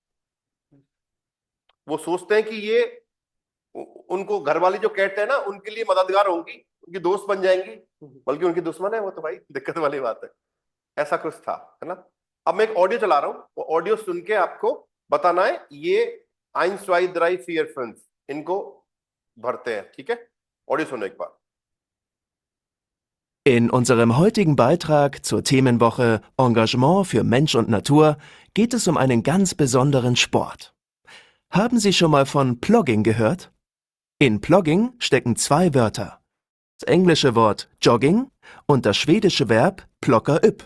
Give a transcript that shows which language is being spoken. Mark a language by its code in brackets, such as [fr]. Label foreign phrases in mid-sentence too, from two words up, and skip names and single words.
[hi] वो सोचते हैं कि ये उनको घर वाली जो कैट है ना उनके लिए मददगार होंगी, उनकी दोस्त बन जाएंगी, बल्कि उनकी दुश्मन है वो, तो भाई दिक्कत वाली बात है। ऐसा कुछ था, है ना। अब मैं एक ऑडियो चला रहा हूं, वो ऑडियो सुन के आपको बताना है ये 1, 2, 3, 4, 5 इनको भरते हैं, ठीक है। ऑडियो सुनो एक बार। [de] In unserem heutigen Beitrag zur Themenwoche Engagement für Mensch und Natur geht es um einen ganz besonderen Sport. Haben Sie schon mal von Plogging gehört? In Plogging stecken 2 Wörter. Das englische Wort Jogging und das schwedische Verb [sv] plocka upp.